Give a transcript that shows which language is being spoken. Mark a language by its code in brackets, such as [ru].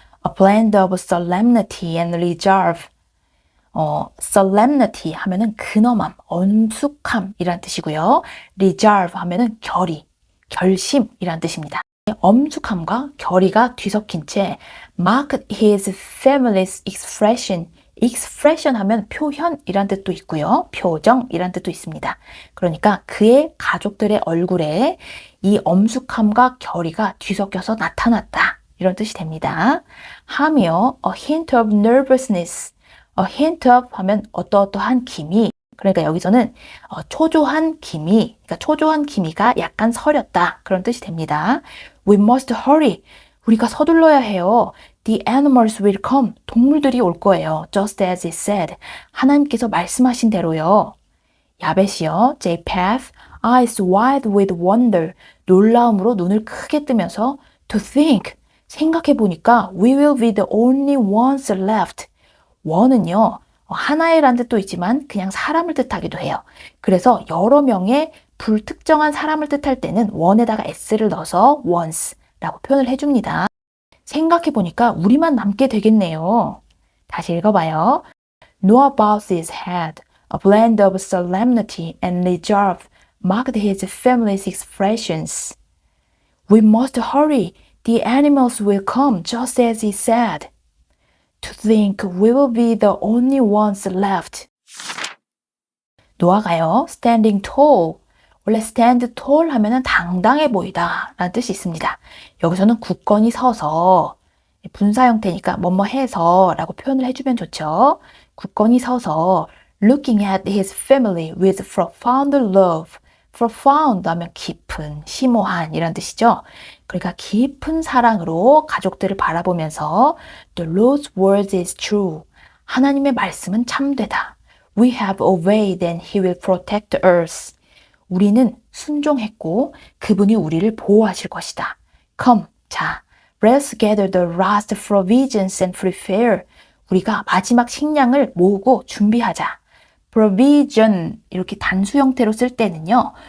[en] A blend of solemnity and reserve. [ko] solemnity 하면은 근엄함, 엄숙함이란 뜻이고요. reserve 하면은 결의, 결심이란 뜻입니다. 엄숙함과 결의가 뒤섞인 채 [en] marked his family's expression. [ko] expression 하면 표현이란 뜻도 있고요. 표정이란 뜻도 있습니다. 그러니까 그의 가족들의 얼굴에 이 엄숙함과 결의가 뒤섞여서 나타났다. 이런 뜻이 됩니다. 하며 [en] a hint of nervousness. [ko] a hint of 하면 어떠어떠한 기미. 그러니까 여기서는 초조한 기미, 그러니까 초조한 기미가 약간 서렸다. 그런 뜻이 됩니다. [en] We must hurry. [ko] 우리가 서둘러야 해요. [en] The animals will come. [ko] 동물들이 올 거예요. [en] Just as it said. [ko] 하나님께서 말씀하신 대로요. 야벳이요. [en] Japheth, eyes wide with wonder. [ko] 놀라움으로 눈을 크게 뜨면서 [en] to think. [ko] 생각해 보니까 [en] we will be the only ones left. [ko] one은요. 하나의란 뜻도 있지만 그냥 사람을 뜻하기도 해요. 그래서 여러 명의 불특정한 사람을 뜻할 때는 one에다가 s를 넣어서 ones라고 표현을 해줍니다. 생각해보니까 우리만 남게 되겠네요. 다시 읽어봐요. [en] Noah bows his head. A blend of solemnity and reserve marked his family's expressions. We must hurry. The animals will come just as he said. To think we will be the only ones left. [ko] 노아가요, [en] standing tall. [ko] 원래 stand tall 하면은 당당해 보이다 라는 뜻이 있습니다. 여기서는 굳건히 서서, 분사 형태니까 뭐뭐 해서 라고 표현을 해주면 좋죠. 굳건히 서서 looking at his family with profound love. profound 하면 깊은, 심오한 이란 뜻이죠. 그러니까 깊은 사랑으로 가족들을 바라보면서 [en] The Lord's word is true. [ko] 하나님의 말씀은 참되다. [en] We have obeyed and he will protect us. [ko] 우리는 순종했고 그분이 우리를 보호하실 것이다. [en] Come, 자, let's gather the last provisions and prepare. [ko] 우리가 마지막 식량을 모으고 준비하자. provision 이렇게 단수 형태로 쓸 때는요.